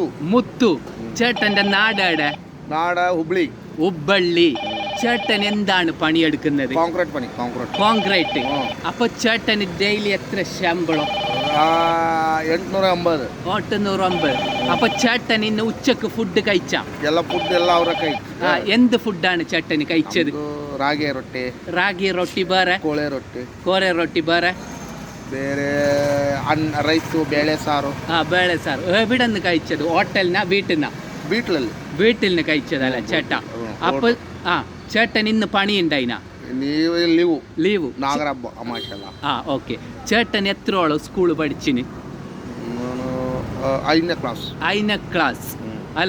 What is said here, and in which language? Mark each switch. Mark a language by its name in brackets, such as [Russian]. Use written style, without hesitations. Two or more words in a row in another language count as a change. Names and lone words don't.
[Malayalam] മുത്തു. ചേട്ടൻ്റെ നാടാടെ? നാട് ഹുബ്ലി. ഹുബ്ബള്ളി. ചേട്ടൻ എന്താണ് പണിയെടുക്കുന്നത്? കോൺക്രീറ്റ് പണി. കോൺക്രീറ്റ്. അപ്പൊ ചേട്ടന് ഡെയിലി എത്ര ശമ്പളം? 850. 850. അപ്പൊ ചേട്ടൻ ഇന്ന് ഉച്ചക്ക് ഫുഡ് കഴിച്ചാ? [Kannada] ಎಲ್ಲ ಫುಡ್ ಎಲ್ಲ ಅವರ ಕೈ. [Malayalam] എന്ത് ഫുഡാണ് ചേട്ടന് കഴിച്ചത്? [Kannada] ರಾಗಿ ರೊಟ್ಟಿ. ರಾಗಿ ರೊಟ್ಟಿ ಬೇರೆ, ಕೋರೆ ರೊಟ್ಟಿ ಬೇರೆ, ಬೇರೆ ರೈಸು, ಬೇಳೆ ಸಾರು. ಬೇಳೆ ಸಾರು. [Malayalam] എവിടെ നിന്ന് കഴിച്ചത്? ഹോട്ടലിനാ വീട്ടിനാ? വീട്ടിൽ നിന്ന് കഴിച്ചതല്ല ചേട്ടാ. അപ്പൊ ചേട്ടൻ ഇന്ന് പണി ഉണ്ടായിനാ? ലീവ്. [Kannada] ನಾಗರಬ್ಬ ಅಮಾಶಲ್ಲ. [Malayalam] ഓക്കെ. ചേട്ടൻ എത്രോളം സ്കൂൾ പഠിച്ചിന്? 5ാം ക്ലാസ് അല്ല.